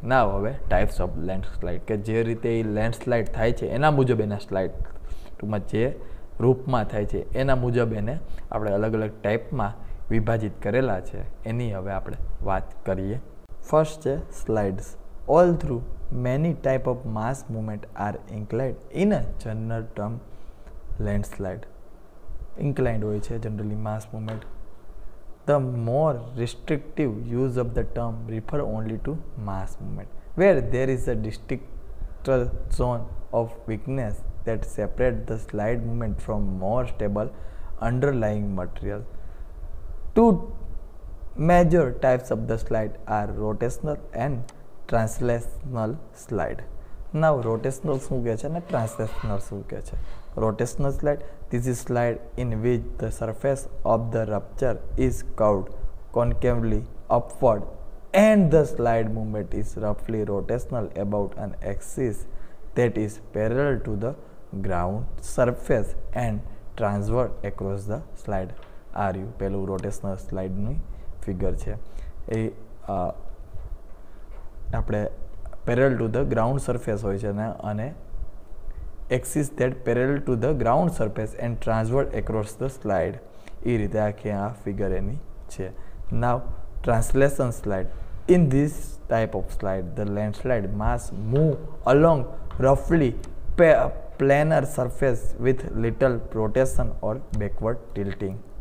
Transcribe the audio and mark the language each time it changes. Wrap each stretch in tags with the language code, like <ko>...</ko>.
<gu>ના હવે types of landslide, કે જે રીતે એ લેન્ડસ્લાઇડ થાય છે એના મુજબ એના સ્લાઇડ ટૂંકમાં જે રૂપમાં થાય છે એના મુજબ એને આપણે અલગ અલગ ટાઈપમાં વિભાજિત કરેલા છે એની હવે આપણે વાત કરીએ. ફર્સ્ટ છે slides.</gu> <en>All through many type of mass movement are inclined in a general term landslide.</en> <gu>Inclined હોય છે generally mass movement.</gu> <en>The more restrictive use of the term refer only to mass movement, where there is a distinctive zone of weakness that separate the slide movement from more stable underlying material. 2 major types of the slide are rotational and translational slide.</en> <gu>Now rotational શું કહે છે અને translational શું કહે છે.</gu> <en>Rotational slide, this is slide in which the surface of the rupture is curved concavely upward and the slide movement is roughly rotational about an axis that is parallel to the ground surface and transverse across the slide.</en> <gu>આ રહ્યું પેલું rotational સ્લાઇડની figure છે. એ આપણે</gu> <en>parallel to the ground surface</en> <gu>હોય છે અને</gu> <en>Axis that parallel to the ground surface and transverse across the slide.</en> <gu>એ રીતે આખી આ ફિગર એની છે.</gu> <en>Now translation slide. In this type of slide, the landslide mass move along roughly planar surface with little rotation or backward tilting.</en>